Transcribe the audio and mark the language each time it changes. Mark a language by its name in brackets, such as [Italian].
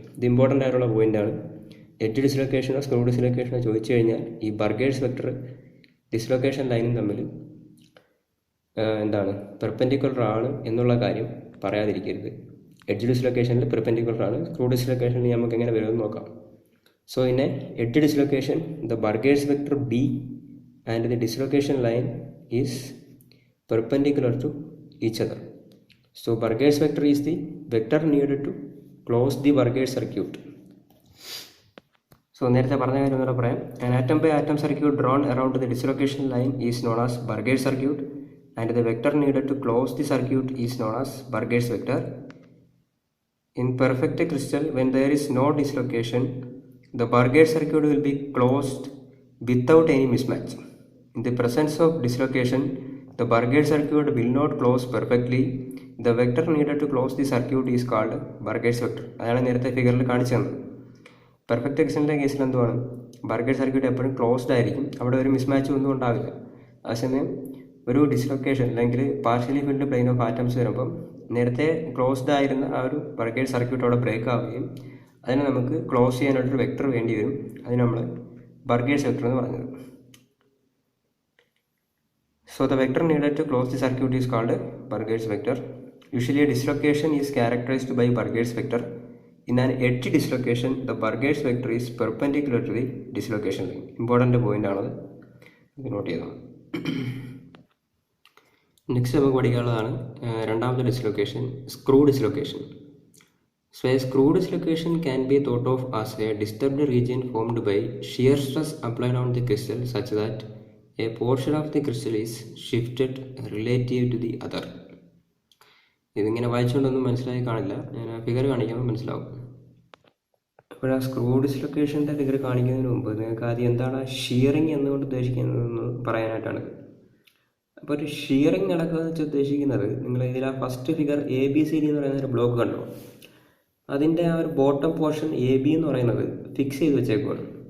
[Malayalam] ഇത് ഇമ്പോർട്ടൻ്റ് ആയിട്ടുള്ള പോയിൻ്റാണ്. എഡ്ജ് ഡിസ്ലൊക്കേഷനോ സ്ക്രൂ ഡിസ്ലൊക്കേഷനോ ചോദിച്ചു കഴിഞ്ഞാൽ ഈ ബർഗേഴ്സ് വെക്ടർ ഡിസ്ലൊക്കേഷൻ ലൈനും തമ്മിൽ എന്താണ് പെർപെൻഡിക്കുലർ ആണ് എന്നുള്ള കാര്യം പറയാതിരിക്കരുത്. എഡ്ജ് ഡിസ്ലൊക്കേഷനിൽ പെർപെൻഡിക്കുലർ ആണ്, സ്ക്രൂ ഡിസ്ലൊക്കേഷനിൽ നമുക്ക് എങ്ങനെ വരുമെന്ന് നോക്കാം. [English] So in a edge dislocation the Burgers vector B and the dislocation line is perpendicular to each other. So Burgers vector is the vector needed to close the Burgers circuit. So [Malayalam] നേരത്തെ പറഞ്ഞ കാര്യം ഒന്നുകൂടെ പറയാം. [English] An atom by atom circuit drawn around the dislocation line is known as Burgers circuit and the vector needed to close the circuit is known as Burgers vector. In perfect crystal, when there is no dislocation, the Burgers circuit will be closed without any mismatch. In the presence of dislocation, the Burgers circuit will not close perfectly. The vector needed to close the circuit is called Burgers vector. [Malayalam] അതാണ് നേരത്തെ ഫിഗറിൽ കാണിച്ചു തന്നത്. Perfect എക്സിൻ്റെ കേസിൽ എന്തുവാണ്? Burgers circuit എപ്പോഴും closed ആയിരിക്കും, അവിടെ ഒരു മിസ്മാച്ച് ഒന്നും ഉണ്ടാവില്ല. അതേസമയം ഒരു ഡിസ്ലൊക്കേഷൻ അല്ലെങ്കിൽ partially filled plain of atoms വരുമ്പം നേരത്തെ ക്ലോസ്ഡ് ആയിരുന്ന ആ ഒരു ബർഗേഴ്സ് സർക്യൂട്ട് അവിടെ ബ്രേക്ക് ആവുകയും അതിനെ നമുക്ക് ക്ലോസ് ചെയ്യാനായിട്ടൊരു വെക്ടർ വേണ്ടി വരും. അതിന് നമ്മൾ ബർഗേഴ്സ് വെക്ടർ എന്ന് പറഞ്ഞത്. [English] So the vector needed to close the circuit is called Burgers vector. Usually a dislocation is characterized by Burgers vector. In an edge dislocation, the Burgers vector is perpendicular to the dislocation line. Important point [Malayalam] ആണത്, not ചെയ്തോ. Next നമുക്ക് പഠിക്കാനുള്ളതാണ് രണ്ടാമത്തെ dislocation, screw dislocation. [English] So a screw dislocation can be thought of as a disturbed region formed by shear stress applied on the crystal such that a portion of the crystal is shifted relative to the other. [Malayalam] ഇതിങ്ങനെ വായിച്ചുകൊണ്ടൊന്നും മനസ്സിലായി കാണില്ല, ഞാൻ ആ figure കാണിക്കുമ്പോൾ മനസ്സിലാവും. അപ്പോൾ ആ screw ഡിസ്ലൊക്കേഷൻ്റെ figure കാണിക്കുന്നതിന് മുമ്പ് നിങ്ങൾക്ക് ആദ്യം എന്താണ് ഷിയറിങ് എന്നുകൊണ്ട് ഉദ്ദേശിക്കുന്നതെന്ന് പറയാനായിട്ടാണ്. അപ്പോൾ ഒരു ഷിയറിങ് നടക്കുക വെച്ച് ഉദ്ദേശിക്കുന്നത്, നിങ്ങൾ ഇതിൽ ആ first figure A B C D എന്ന് പറയുന്ന ഒരു ബ്ലോക്ക് കണ്ടോ, അതിൻ്റെ ആ ഒരു ബോട്ടം പോർഷൻ എ ബി എന്ന് പറയുന്നത് ഫിക്സ് ചെയ്ത് വെച്ചേക്കുവാണ്.